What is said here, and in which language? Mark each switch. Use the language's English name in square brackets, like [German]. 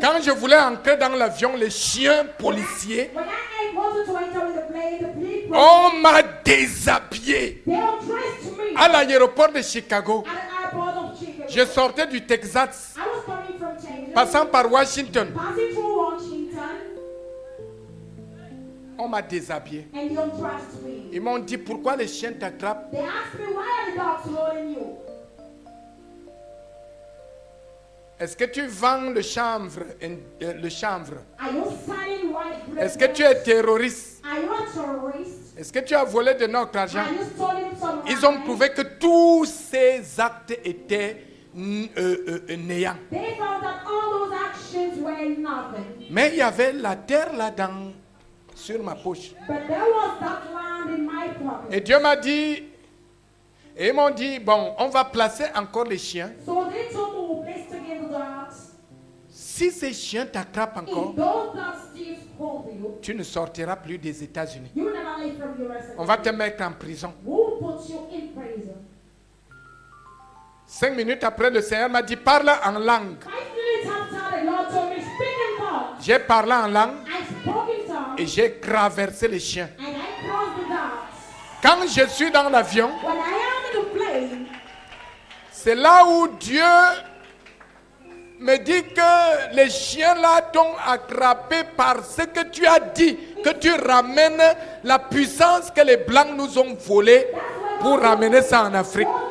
[French] Quand je voulais entrer dans l'avion, les chiens policiers, [English] When I wanted to enter with the plane, the people, [French] on m'a déshabillé. [English] they undressed me [French] À l'aéroport de Chicago, [English] at the airport of Chicago. [French] je sortais du Texas, [English] I was coming from Texas, [French] passant par Washington. [English] passing through Washington, [French] On m'a déshabillé. [English] and they undressed me. [French] Ils m'ont dit pourquoi les chiens t'attrapent. [English] They asked me, why are the dogs holding you? [French] Est-ce que tu vends le chanvre? [English] Are you selling white bread? [French] Est-ce que tu es terroriste? [English] Are you a terrorist? [French] Est-ce que tu as volé de notre argent? [English] Are you stealing some [French] Ils ont [English] money? [French] prouvé que tous ces actes étaient néants. [English] They found that all those actions were nothing. [French] Mais il y avait la terre là sur ma poche. [English] But there was that land in my pocket. [French] Et Dieu m'a dit, et ils m'ont dit, bon, on va placer encore les chiens. [English] So they told me we'll place again the dogs. [French] Si ces chiens t'attrapent encore, [English] If those dogs still hold you, [French] tu ne sortiras plus des États-Unis. [English] you will never leave from USA. [French] On va te mettre en prison. [English] We'll put you in prison. [French] 5 minutes après, le Seigneur m'a dit, parle en langue. [English] 5 minutes after, the Lord told me, speak in tongues. [French] J'ai parlé en langue [English] I spoke in tongues, [French] et j'ai traversé les chiens. [English] and I crossed the dogs. [French] Quand je suis dans l'avion, [English] When I am in the plane, [French] c'est là où Dieu me dit que les chiens là t'ont attrapé parce que tu as dit que tu ramènes la puissance que les Blancs nous ont volée pour ramener ça en Afrique.